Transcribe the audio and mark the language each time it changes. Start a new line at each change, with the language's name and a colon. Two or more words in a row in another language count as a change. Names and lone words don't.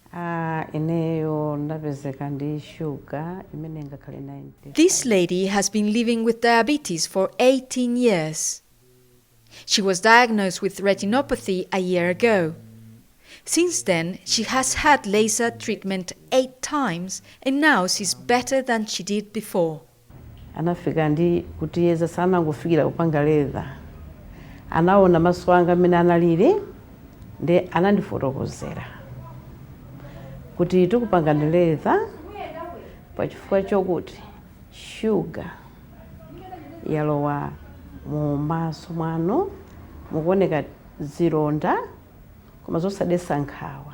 English: This lady has been living with diabetes for 18 years. She was diagnosed with retinopathy a year ago. Since then, she has had laser treatment 8 times and now she's better than she did before.
Nyanja: Anafika ndi kutiyeza sana ngufikira kupanga leza. Anaona maso anga amene analili ndi anandifotokozera kuti tikupanga leza pachifukwa chokuti shuga yalowa mu maso mwanu mukuoneka zilonda koma zosadesa nkhawa.